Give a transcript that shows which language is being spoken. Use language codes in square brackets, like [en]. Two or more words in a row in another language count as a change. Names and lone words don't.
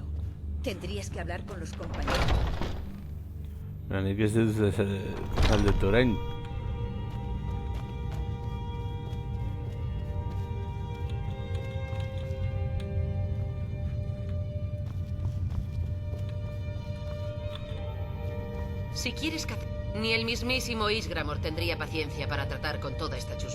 [es] Tendrías que hablar con los compañeros. [eu] Nik ez dut aldetu orain. [es] Si quieres que... Ni el mismísimo Isgramor tendría paciencia para tratar con toda esta chusma.